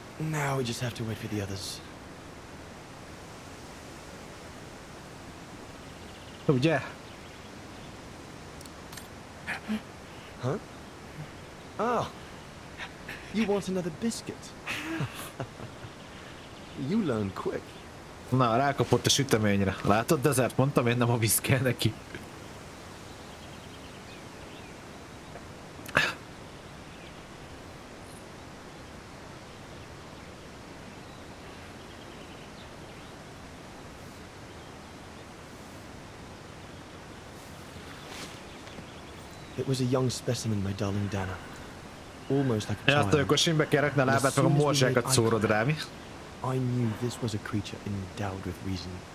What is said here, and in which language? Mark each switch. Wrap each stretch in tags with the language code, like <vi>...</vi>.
<en>Now we just have to wait for the others.</en> <hu>Ugye? Huh?</hu> <en>Ah, you want another biscuit? You learn quick.</en> <hu>Na, rákapott a süteményre. Látod, Desert? Mondtam én, nem a víz kell neki.</hu> <en>It was a young specimen, my darling Dana. Almost like a</en> <hu>Ja,</hu> <en>child.</en> <hu>akkor simbe kell rakni a lábát, meg a morzsákat szórod rá, mi?</hu> <en>I knew this was a creature endowed with reason.</en>